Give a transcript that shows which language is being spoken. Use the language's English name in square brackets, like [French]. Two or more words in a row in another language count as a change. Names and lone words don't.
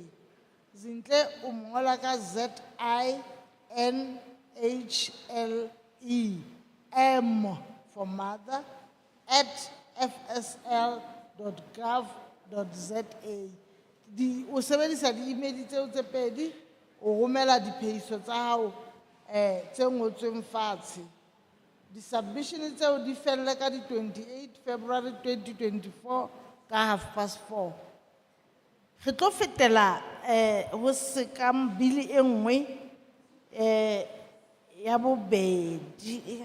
[Southern Sotho] Zintle umongola ka ZINHLE M [English] for mother [Southern Sotho] @fsl.gov.za. Di o sebedisa di email tseo tse pedi o romela diphehiso tsa hao tse ngotsweng fatshe. Di submission tseo di felle ka di 28 February 2024 ka 4:30. Re tlo fetela ho se ka bili e nngwe ya bobedi.